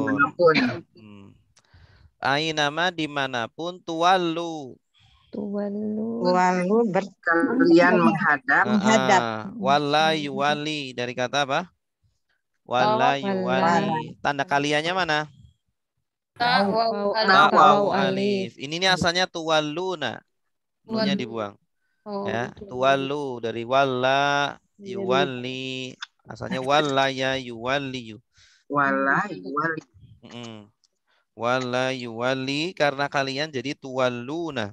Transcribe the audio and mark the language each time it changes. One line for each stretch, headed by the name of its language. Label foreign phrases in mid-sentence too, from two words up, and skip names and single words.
Indonesian: Ainama dimanapun tuwallu. Kalian Kalian menghadap.
Arabic: ولى يولي
Indonesian: dari kata apa?
Arabic: ولى يولي.
Indonesian: Tanda kaliannya mana?
Arabic: تاء واو ألف.
Indonesian: Ini nih asalnya tuwalluna. Nunya dibuang. Ya, tuwallu dari
Arabic: ولّى يولّي.
Indonesian: Asalnya
Arabic: ولّى ي يولّي. ولّى يولّي. ولّى يولّي
Indonesian: karena kalian jadi tuwalluna.